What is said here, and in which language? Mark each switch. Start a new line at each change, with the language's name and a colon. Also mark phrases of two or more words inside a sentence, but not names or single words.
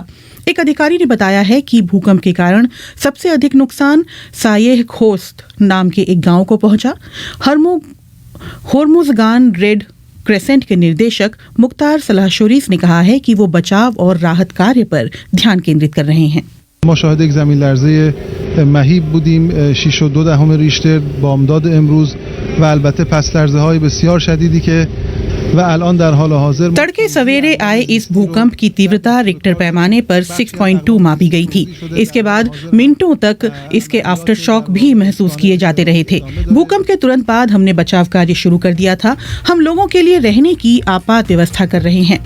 Hindi: एक अधिकारी ने बताया है कि भूकंप के कारण सबसे अधिक नुकसान सायेह खोस्त नाम के एक गांव को पहुंचा। होर्मुजगान रेड क्रेसेंट के निर्देशक मुख्तार सलाहशोरीस ने कहा है कि वो बचाव और राहत कार्य पर ध्यान केंद्रित कर रहे हैं।
Persian: ما شاهد یک زمین لرزه مهیب بودیم 6.2 ریشتر بامداد امروز و البته پس لرزه های بسیار شدیدی که و الان در حال حاضر
Hindi: तड़के सवेरे आए इस भूकंप की तीव्रता रिक्टर पैमाने पर 6.2 मापी गई थी। इसके बाद मिनटों तक इसके
English: after shock
Hindi: भी महसूस किए जाते रहे थे। भूकंप के तुरंत बाद हमने बचाव कार्य शुरू कर दिया था। हम लोगों के लिए रहने की आपात व्यवस्था कर रहे हैं।